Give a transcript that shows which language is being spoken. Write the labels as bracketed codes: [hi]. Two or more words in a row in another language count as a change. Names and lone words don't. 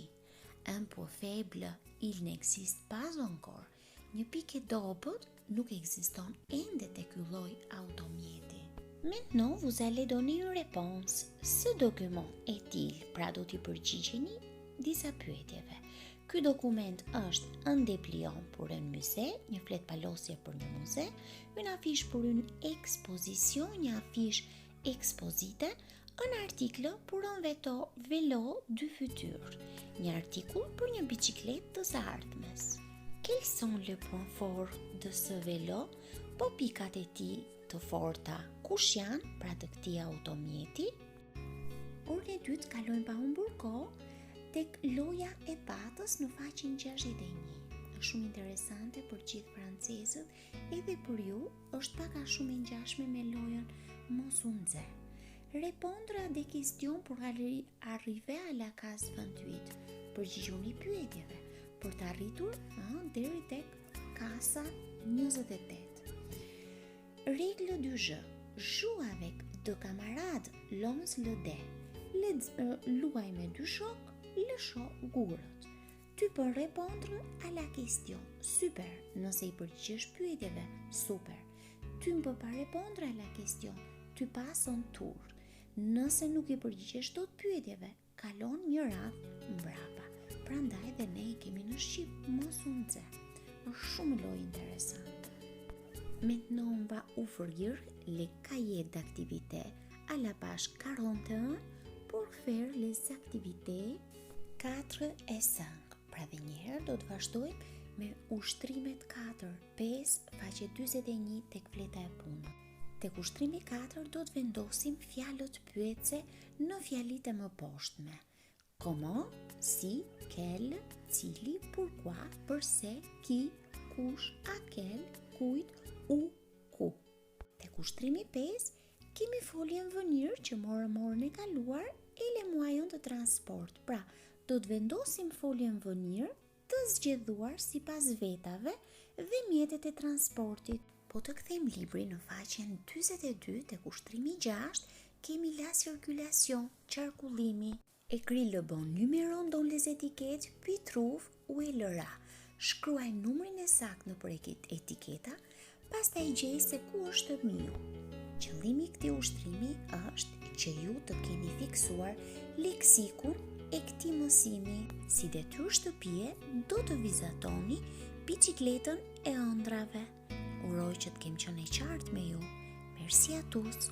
[fr] Un point faible, il n'existe pas encore. [sq] Një pikë e dobët nuk ekziston ende tek ky lloj automjeti. [fr] Maintenant, vous allez donner une réponse. Ce document est-il? [sq] Pra do t'i përgjigjeni disa pyetjeve. Ky dokument është [fr] un dépliant pour un musée, [sq] një flet palosje për një muze, [fr] une affiche pour une exposition, [sq] një affiche expozite, [fr] un article pour un vélo du futur, [sq] një artikull për një biçikletë të së ardhmes. [fr] Quels sont les points forts de ce vélo? [sq] Po pikat e tij të forta, kush janë pra të këtij automjeti? Orën e dytë kalojmë pa humbur kohë tek loja e patës në faqen 61. Është shumë interesante për gjithë francezët edhe për ju, është pak a shumë e ngjashme me lojën mos u nxe. [fr] Répondre à des questions pour arriver à la case 28. [sq] Përgjigjuni pyetjeve për të arritur deri tek kasa 28. [fr] Règle du jeu. Joue avec deux camarades, lance le dé. [sq] Luaj me dy shok, lësho gurët. [fr] Tu peux répondre à la question. Super, [sq] nëse i përgjigjesh pyetjeve. [fr] Super. Tu ne peux pas répondre à la question. Tu passes un tour. [sq] Nëse nuk i përgjigjesh dot pyetjeve, kalon një radhë mbrapa. Prandaj dhe ne i kemi në shqip mos u nxe. Është shumë lojë interesante. [fr] Maintenant, on va ouvrir les cahiers d'activités à la page 41 pour faire les activités 4 et 5. [sq] Pra dhe njëherë do të vazhdojmë me ushtrimet 4, 5, faqe 41 tek fleta e punës. Tek ushtrimi 4 do të vendosim fjalët pyetse në fjalitë e mëposhtme. [fr] Comment, si, quel, cili, pourquoi, përse, qui, kush, a quel, [sq] kujt, u, ku. Tek kushtrimi 5, kemi foljen vënir që morën e kaluar e lemuajon të transport. Pra, do të vendosim foljen vënir të zgjedhuar sipas vetave dhe mjetet e transportit. Po të kthejmë librin në faqen 42 te kushtrimi 6, kemi [fr] la circulation, [sq] qarkullimi. [fr] Écris le bon numéro dans les étiquettes, puis trouve où est le rat. [sq] Shkruaj numrin e saktë nëpër etiketa, pastaj gjej se ku është miu. Qëllimi i këtij ushtrimi është që ju të keni fiksuar leksikun e këtij mësimi. Si detyrë shtëpie, do të vizatoni biçikletën e ëndrave. Uroj që të kem qenë e qartë me ju. [fr] Merci à tous.